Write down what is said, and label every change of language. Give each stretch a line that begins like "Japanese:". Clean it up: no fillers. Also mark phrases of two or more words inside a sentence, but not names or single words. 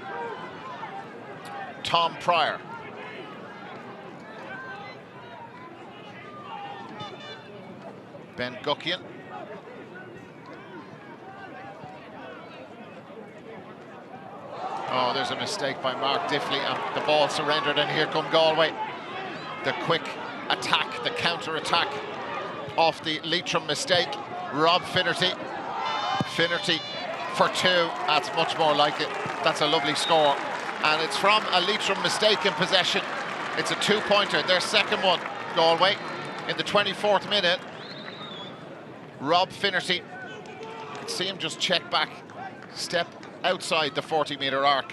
English: Tom Pryor. Ben Guckian. Oh, there's a mistake by Mark Diffley, and the ball surrendered, and here come Galway. The quick attack, the counter-attack off the Leitrim mistake. Rob Finnerty. Finnerty for 2. That's much more like it. That's a lovely score. And it's from a Leitrim mistake in possession. It's a 2-pointer, their second one, Galway. In the 24th minute, Rob Finnerty, you can see him just check back, step outside the 40-metre arc.